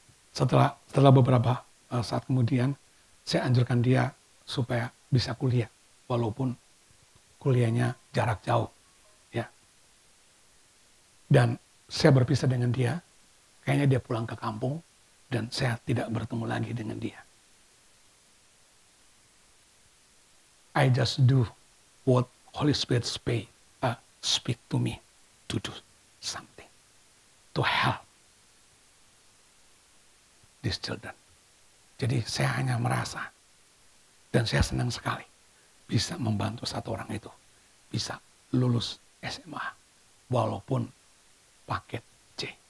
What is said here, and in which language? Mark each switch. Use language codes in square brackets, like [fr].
[id] Setelah beberapa saat kemudian, saya anjurkan dia supaya bisa kuliah. Walaupun kuliahnya jarak jauh. Ya. Dan saya berpisah dengan dia, kayaknya dia pulang ke kampung, dan saya tidak bertemu lagi dengan dia. [en] I just do what Holy Spirit speak to me to do something to help these children. [id] Jadi saya hanya merasa dan saya senang sekali bisa membantu satu orang itu bisa lulus SMA walaupun paket C.